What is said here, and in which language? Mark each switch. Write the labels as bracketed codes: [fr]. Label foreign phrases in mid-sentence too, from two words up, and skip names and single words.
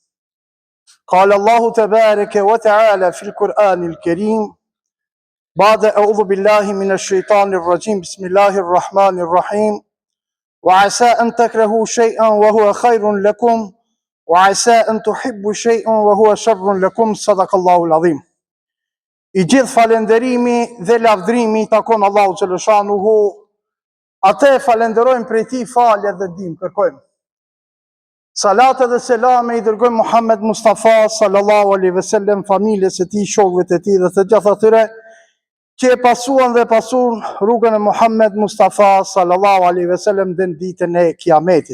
[ar] قال الله تبارك وتعالى في القرآن الكريم بعد أعوذ بالله من الشيطان الرجيم بسم الله الرحمن الرحيم وعسى أن تكرهوا شيئا وهو خير لكم وعسى أن تحبوا شيئا وهو شر لكم صدق الله العظيم. [sq] I gjithë falenderimi dhe lavdrimi takon Allahu xhaleshanuhu, atë falenderojmë prej tij falje dhe ndihmë kërkojmë. Salat dhe selame i dërgojmë Muhammed Mustafa [ar] صلى الله عليه وسلم, [sq] familjes së tij, shokëve të tij dhe të gjithë atyre që e pasuan dhe pasun rrugën e Muhammed Mustafa [ar] صلى الله عليه وسلم [sq] deri në ditën e Kiametit.